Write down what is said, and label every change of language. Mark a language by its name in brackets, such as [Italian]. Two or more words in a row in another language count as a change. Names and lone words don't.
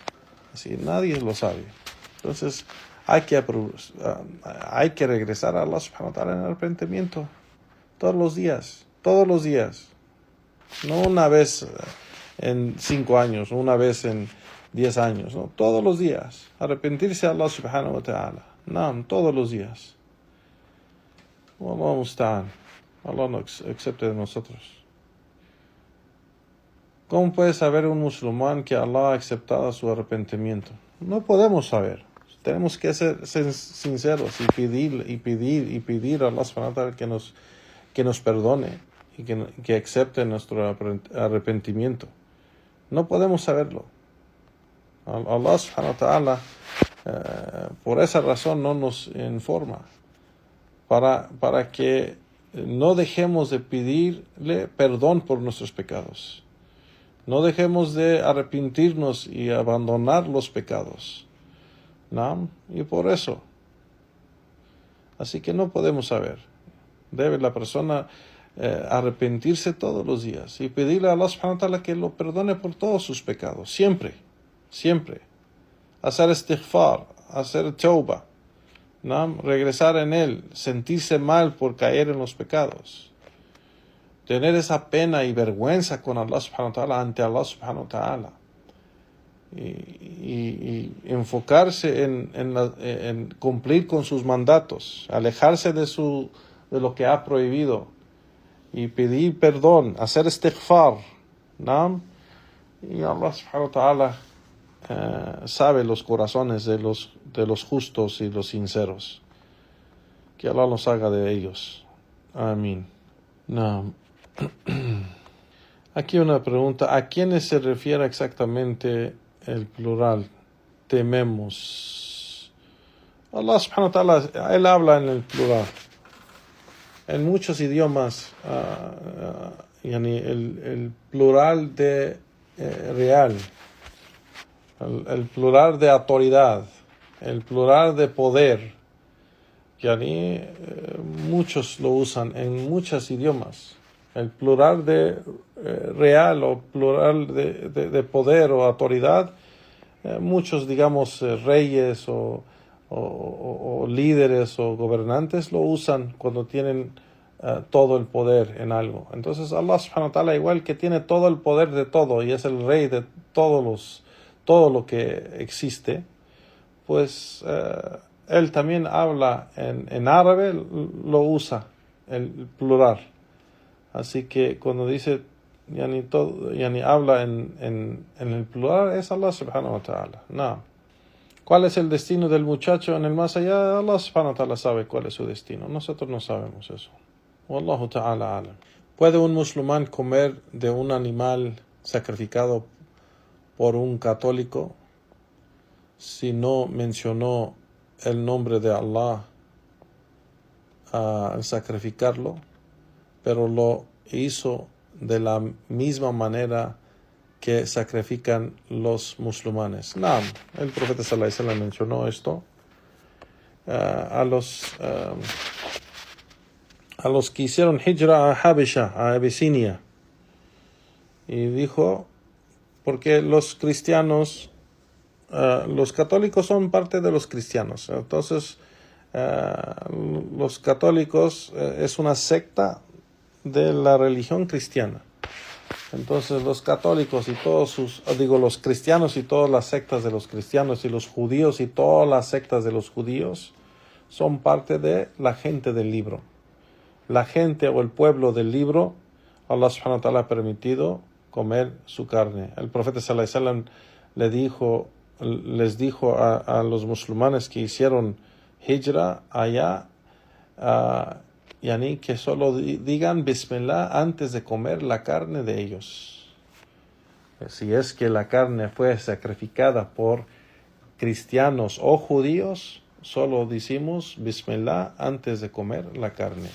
[Spanish] Así nadie lo sabe. Entonces hay que regresar a [Arabic] الله سبحانه وتعالى [Spanish] en arrepentimiento todos los días. todos los días. No una vez en 5 años, una vez en 10 años, no, todos los días. Arrepentirse a [Arabic] الله سبحانه وتعالى. [Spanish] No, todos los días. [Arabic] الله المستعان. [Spanish] Allah no acepte de nosotros. ¿Cómo puede saber un musulmán que Allah ha aceptado su arrepentimiento? No podemos saber. Tenemos que ser sinceros y pedir a [Arabic] الله سبحانه وتعالى [Spanish] que nos perdone y que acepte nuestro arrepentimiento. No podemos saberlo. [Arabic] الله سبحانه وتعالى [Spanish] por esa razón no nos informa, para que no dejemos de pedirle perdón por nuestros pecados. No dejemos de arrepentirnos y abandonar los pecados. ¿No? Y por eso. Así que no podemos saber. Debe la persona arrepentirse todos los días y pedirle a [Arabic] الله سبحانه وتعالى [Spanish] que lo perdone por todos sus pecados. Siempre. Siempre. Hacer istighfar, hacer tauba, ¿no? Regresar en él, sentirse mal por caer en los pecados, tener esa pena y vergüenza con [Arabic] الله سبحانه وتعالى, [Spanish] ante [Arabic] الله سبحانه وتعالى, [Spanish] y enfocarse en cumplir con sus mandatos, alejarse de lo que ha prohibido y pedir perdón, hacer istighfar, ¿no? Y [Arabic] الله سبحانه وتعالى [Spanish] sabe los corazones de los justos y los sinceros. Que Allah nos haga de ellos. Amén. No. Aquí una pregunta. ¿A quiénes se refiere exactamente el plural? Tememos. [Arabic] الله سبحانه وتعالى, [Spanish] Él habla en el plural. En muchos idiomas, el plural de real, el plural de autoridad, el plural de poder, muchos lo usan en muchos idiomas. El plural de real o plural de poder o autoridad, muchos, digamos, reyes o líderes o gobernantes lo usan cuando tienen todo el poder en algo. [Arabic] Entonces الله سبحانه وتعالى, [Spanish] igual que tiene todo el poder de todo y es el rey de todo lo que existe, pues él también habla en árabe, lo usa el plural. Así que cuando dice habla en el plural, es [Arabic] الله سبحانه وتعالى. [Spanish] No. ¿Cuál es el destino del muchacho en el más allá? [Arabic] الله سبحانه وتعالى [Spanish] sabe cuál es su destino. Nosotros no sabemos eso. [Arabic] والله تعالى أعلم. [Spanish] ¿Puede un musulmán comer de un animal sacrificado por un católico si no mencionó el nombre de Allah al sacrificarlo, pero lo hizo de la misma manera que sacrifican los musulmanes? No, el profeta [Arabic] صلى الله عليه وسلم [Spanish] mencionó esto a los que hicieron hijra a Habesha, a Abisinia, y dijo, porque los cristianos, los católicos son parte de los cristianos. Entonces, los católicos es una secta de la religión cristiana. Entonces, los católicos y los cristianos y todas las sectas de los cristianos, y los judíos y todas las sectas de los judíos son parte de la gente del libro. La gente o el pueblo del libro, [Arabic] الله سبحانه وتعالى [Spanish] ha permitido comer su carne. El profeta [Arabic] صلى الله عليه وسلم [Spanish] les dijo a los musulmanes que hicieron hijra allá, que solo digan Bismillah antes de comer la carne de ellos. Si es que la carne fue sacrificada por cristianos o judíos, solo decimos Bismillah antes de comer la carne.